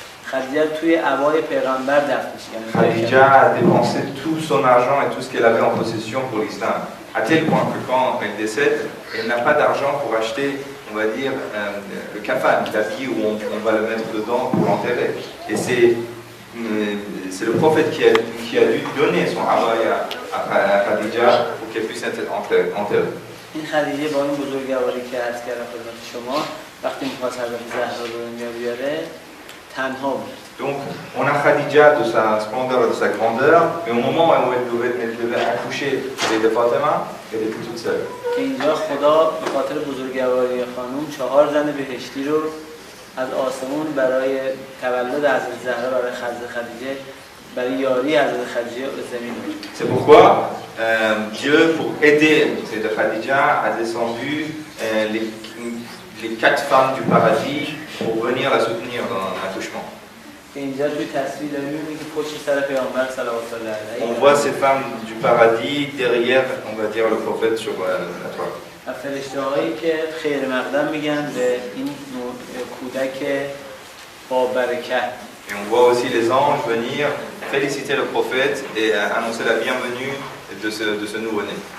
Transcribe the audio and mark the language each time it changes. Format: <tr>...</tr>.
<fa>خدیجه توی عبای پیغمبر دفنش کرد.</fa> <fr>Khadija a dépensé tout son argent et tout ce qu'elle avait en possession pour l'islam, à tel point que quand elle décède, elle n'a pas d'argent pour acheter, on va dire, le kafan, l'habit où on va le mettre dedans pour l'enterrer. Et c'est le prophète qui a dû donner son abaya à Khadija pour qu'elle puisse être enterrée.</fr> <fa>این خدیجه با این بزرگواری که عرض کردم خدمت شما وقتی می‌خواست حضرت زهرا رو دنیا بیاره تنها بود.</fa> <fr>Donc on a Khadija de sa splendeur et de sa grandeur, mais au moment où elle devait accoucher de Fatima, elle était toute seule.</fr> <fa>که اینجا خدا به خاطر بزرگواری خانم 4 زن بهشتی رو از آسمون برای تولد حضرت زهرا برای خدیجه برای یاری حضرت خدیجه به زمین آورد.</fa> <fr>C'est pourquoi Dieu, pour aider Sayyida Khadija, a descendu les 4 femmes du paradis pour venir la soutenir dans l'accouchement.</fr> <fa>اینجا توی تصویر داریم می‌بینیم که پشت سر پیامبر صلوات الله علیه</fa> <fr>On voit ces femmes du paradis derrière, on va dire, le prophète sur la toile.</fr> <fa>و فرشته‌هایی که خیر مقدم میگن به این کودک با برکت.</fa> <fr>Et on voit aussi les anges venir féliciter le prophète et annoncer la bienvenue de ce nouveau-né.</fr>